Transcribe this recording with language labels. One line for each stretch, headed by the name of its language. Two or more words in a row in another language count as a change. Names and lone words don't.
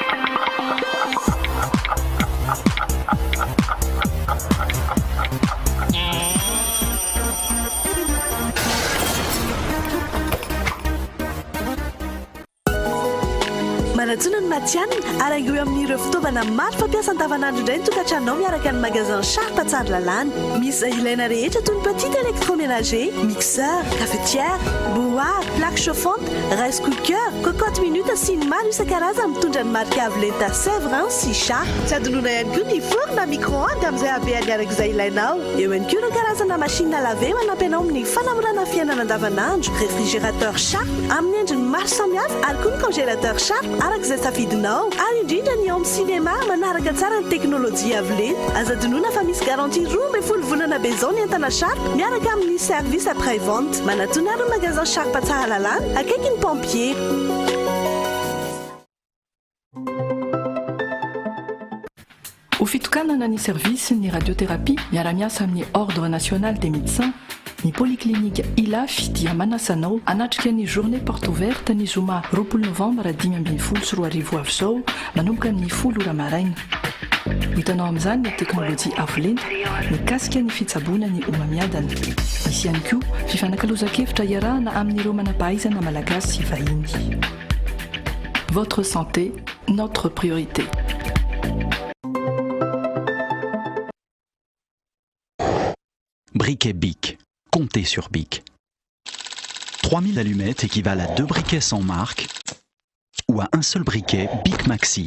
Malagasy: ny matianina araigo amin'ireo fitaovana maro fampiasa andavanandro indray ny tokantranonao miaraka ny magasin Sharp Tsaralalana. Misy ilaina rehetra toy ny
French: petite électroménager, mixeur, cafetière, bouilloire, plaque chauffante,
English: rice cooker,
French: cocotte minute
Malagasy: sy ny maro isan-karazany mitondra ny marika avo lenta Sèvres sy Sharp. Tsy adinoina ihany koa ny four na micro-ondes amin'izay habehany arak'izay ilainao. Eo ihany koa ireo karazana
French: machine à laver
Malagasy: manampy anao amin'ny fanamorana fiainana andavanandro, réfrigérateur Sharp amin'ny endriny maro samihafa ary koa ny congélateur Sharp arak'izay safidinao ary indrindra ny ao amin'ny cinéma manaraka tsara ny teknôlôjia avo lenta. Azadinoana fa misy garantie 12 volana be zao ny entana Sharp miaraka amin'ny
French: service après vente.
Malagasy: Manatona ary magasin Sharp Tsaralalana akaikin'ny pompier. Ho fitokanana ny service ny radiothérapie miara-miasa amin'ny
French: ordre national des médecins
Malagasy: ny polyclinique Ilafy dia manasanao anatrika ny
French: journée porte ouverte
Malagasy: ny zoma 20 novambra 2020 sy 2020 avy zao manomboka amin'ny 10 ora maraina. Hitanao amin'izany ny teknôlôjia avo lenta mikasika ny fitsaboana ny homamiadana. Misy ihany koa fifanankalozan-kevitra iarahana amin'ireo manam-pahaizana malagasy sy vahiny.
French: Votre santé, notre priorité. Briquet Bic. Comptez sur Bic. 3000 allumettes équivalent à 2 briquets sans marque ou à un seul briquet Bic Maxi.